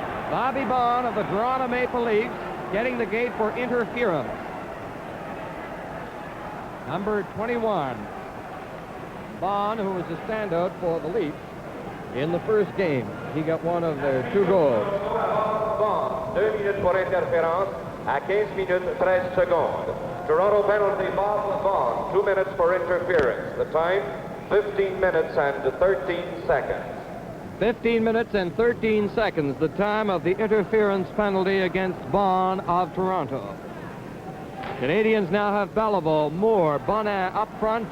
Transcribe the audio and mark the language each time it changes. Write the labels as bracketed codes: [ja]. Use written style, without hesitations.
[en] Bobby Baun of the Toronto Maple Leafs getting the gate for interference. Number 21. Baun, who was a standout for the Leafs, in the first game. He got one of their 2 goals. [fr] Bond, 2 minutes pour interférence à 15 minutes 13 secondes. [en] Toronto penalty, Bond, 2 minutes for interference. The time, 15 minutes and 13 seconds. 15 minutes and 13 seconds, the time of the interference penalty against Bond of Toronto. Canadians now have Beliveau, Moore, Bonin up front.